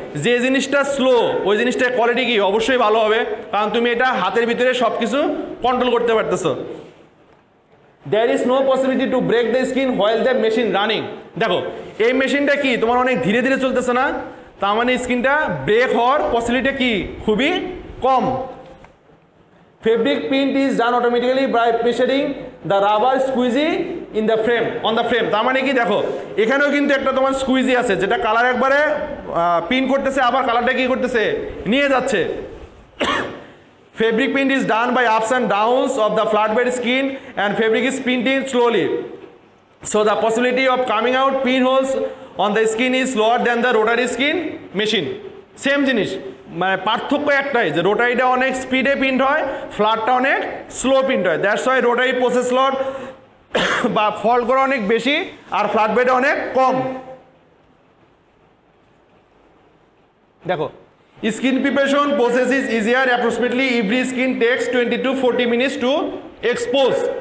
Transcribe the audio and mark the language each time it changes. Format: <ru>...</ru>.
<bn>যে জিনিসটা স্লো ওই জিনিসটার কোয়ালিটি কি অবশ্যই ভালো হবে, কারণ তুমি এটা হাতের ভিতরে সব কিছু কন্ট্রোল করতে পারতেছো।</bn> <en>There is no possibility to break the screen while the machine running.</en> <bn>দেখো এই মেশিনটা কি তোমার অনেক ধীরে ধীরে চলতেছে না, তার মানে স্ক্রিনটা ব্রেক হওয়ার পসিবিলিটি কি খুবই কম।</bn> <en>Fabric print is done automatically by pressing the rubber squeegee in the frame on the frame।</en> <bn>তার মানে কি দেখো এখানেও কিন্তু একটা তোমার স্কুইজি আছে যেটা কালার একবারে পিন করতেছে, আবার কালারটা কি করতেছে নিয়ে যাচ্ছে।</bn> <en>Fabric print is done by ups and downs of the flatbed skin and fabric is printing slowly, so the possibility of coming out pinholes on the skin is lower than the rotary skin machine।</en> <bn>Same জিনিস, মানে পার্থক্য একটাই যে রোটারিটা অনেক স্পিডে print হয়, ফ্ল্যাটটা অনেক স্লো প্রিন্ট হয়।</bn> <en>that's why</en> <bn>রোটারি প্রসেস লট বা ফল্ট করে অনেক বেশি আর ফ্ল্যাট বেডে অনেক কম।</bn> <en>দেখো screen preparation process is easier, approximately every screen takes 20 to 40 minutes to expose.</en>